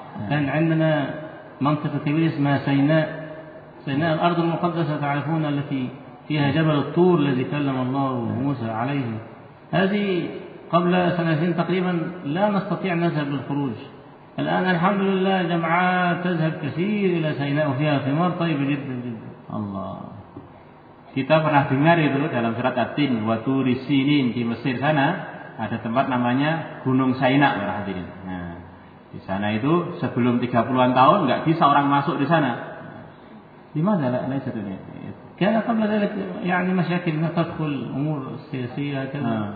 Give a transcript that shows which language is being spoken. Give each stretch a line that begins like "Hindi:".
Arabic: Dan عندنا منطقة كبيرة اسمها سيناء. سيناء الأرض المقدسة تعرفون التي فيها جبل الطور الذي كلم الله موسى عليه. هذه قبل سنتين تقريبا لا نستطيع نذهب للخروج. الآن الحمد لله جمعات تذهب كثير إلى سيناء وفيها ثمار طيبة جدا جدا. الله.
Indonesian: Kita pernah dengar itu dalam surat At-Tin, wa turi sinin, di Mesir sana ada tempat namanya Gunung Sina, para hadirin. Nah, di sana itu sebelum 30-an tahun enggak bisa orang masuk di sana. Di mana lah ini satunya?
Arabic: Karena قبل ذلك يعني مشاكل تدخل امور سياسيه كذا.